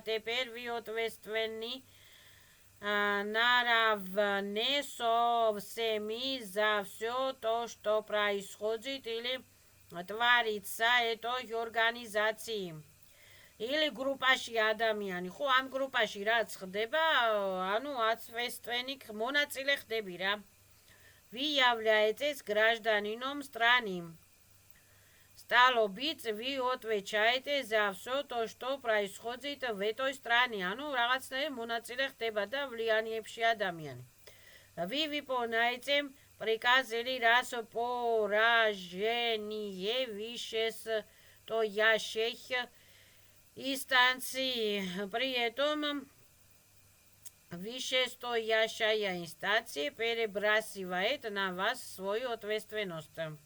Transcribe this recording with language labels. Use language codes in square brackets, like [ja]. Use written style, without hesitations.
[ru] Теперь вы ответственны наравне со всеми за все то, что происходит или творится этой организации. [ka] Или групაში ადამიანი. ხო, ამ групაში რაც ხდება, ანუ ответственный მონაწილე ხდები რა. [ru] Вы являетесь гражданином страны. Стало быть, вы отвечаете за все то, что происходит в этой стране. [ka] ანუ რაღაცნაირ მონაწილე ხდება და влияниებში ადამიანი. [ru] Вы выполняете приказ или распоряжение вышестоящих инстанций. При этом вышестоящая инстанция перебрасывает на вас свою ответственность.